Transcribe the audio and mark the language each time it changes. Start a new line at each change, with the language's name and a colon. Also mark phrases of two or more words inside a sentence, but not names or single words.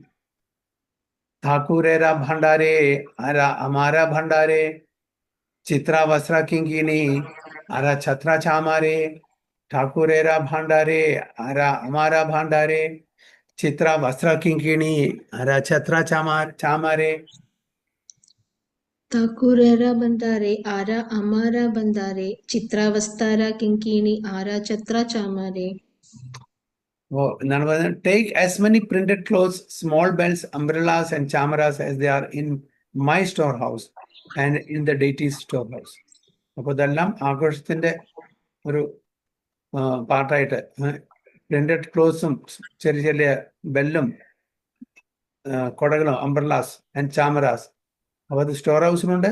Bangla: ঠাকুরের ভাণ্ডারে আর আমার ভাণ্ডারে চিত্র বস্ত্র কিঙ্কিণী আর ছত্র চামরে. ঠাকুরের ভাণ্ডারে আর আমার ভাণ্ডারে চিত্র বস্ত্র কিঙ্কিণী আর ছত্র চামরে. ঠাকুরের ভাণ্ডারে আর আমার ভাণ্ডারে চিত্রবস্ত্র কিঙ্কিণী আর ছত্র চামরে.
Malayalam: എന്താണ് പറയുന്നത്?
English: Take as many printed clothes, small bells, umbrellas and chamaras as they are in my store house and in the deity's store house.
Malayalam: അപ്പോൾ ഇതെല്ലാം ആഘോഷത്തിന്റെ ഒരു പാർട്ടായിട്ട്
English: printed clothes
Malayalam: ചെറിയ ചെറിയ ബെല്ലും കൊടകളും
English: umbrellas and chamaras.
Malayalam: അപ്പോൾ അത്
English: store house.